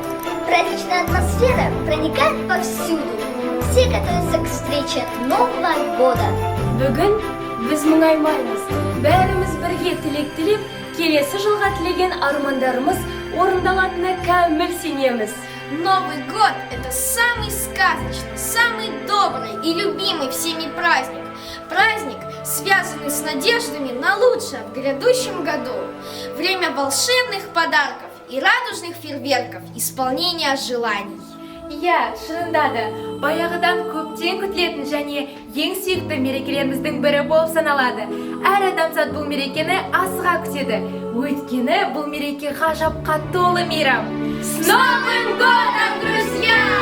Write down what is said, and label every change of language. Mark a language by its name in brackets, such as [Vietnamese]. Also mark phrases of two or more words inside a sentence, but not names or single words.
[Russian] Праздничная атмосфера проникает повсюду. Все готовятся к встрече Нового года. [Kazakh] Бүгін біз мұңаймаймыз. Бәріміз бірге тілек тілеп, келесі жылға тілеген армандарымыз орындалатынына кәміл сенеміз. [Russian] Новый год – это самый сказочный, самый добрый и любимый всеми праздник. Праздник, связанный с надеждами на лучшее в грядущем году. Время волшебных подарков и радужных фейерверков, исполнения желаний. [Kazakh] Иә, шынында да, баяғыдан көптен күтілетін және ең сүйікті мерекелеріміздің бірі болып саналады. Әр адамзат бұл мерекені асыға күтеді. Өйткені бұл мереке ғажапқа толы мейрам. [Russian] С Новым годом, друзья!